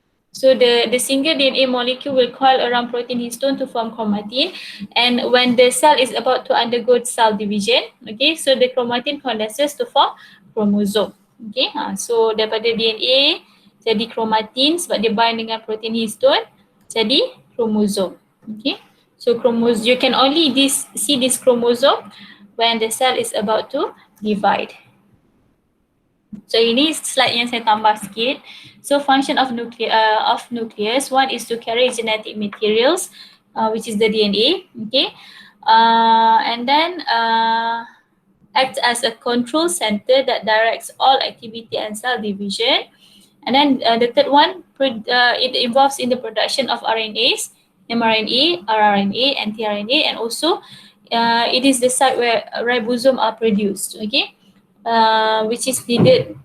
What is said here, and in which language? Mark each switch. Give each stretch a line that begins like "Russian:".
English: So the single DNA molecule will coil around protein histone to form chromatin, and when the cell is about to undergo cell division, okay, so the chromatin condenses to form chromosome.
Malay: Okay, so daripada DNA jadi chromatin sebab dia bind dengan protein histone, jadi chromosome.
English: Okay, so chromosome, you can only see this chromosome when the cell is about to divide.
Malay: So ini slide yang saya tambah sikit.
English: So function of nucleus, one is to carry genetic materials, which is the DNA, okay, and then act as a control center that directs all activity and cell division. And then the third one, it involves in the production of RNAs, mRNA, rRNA, and tRNA, and also it is the site where ribosomes are produced, okay. Which is needed.